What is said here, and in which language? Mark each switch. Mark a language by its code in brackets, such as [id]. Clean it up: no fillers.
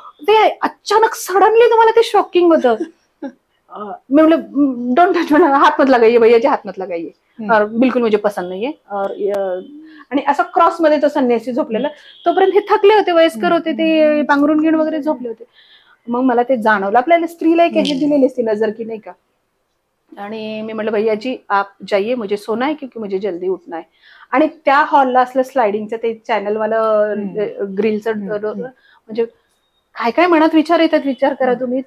[mr] ते अचानक सडनली तुम्हाला ते शॉकिंग होतं. [hi] मैं बोले डोंट टच, हाथ मत लगाइए भैया जी, हाथ मत लगाइए, और बिलकुल मुझे पसंद [mr] नाहीये. आणि असं क्रॉस मध्ये तो संन्यासी झोपलेला. तोपर्यंत हे थकले होते, वयस्कर होते, ते पांघरून घेऊन वगैरे झोपले होते. मग मला ते जाणवलं, आपल्याला स्त्रीला एक हे दिलेली असते नजर की नाही का. आणि मी म्हटलं [hi] भैया जी आप जाइए, मुझे सोना है क्योंकि मुझे जल्दी उठना है. [mr] आणि त्या हॉलला असलं स्लायडिंगचं ते चॅनलवालं ग्रिलचं, म्हणजे काय काय मनात विचार येतात, विचार करा तुम्ही.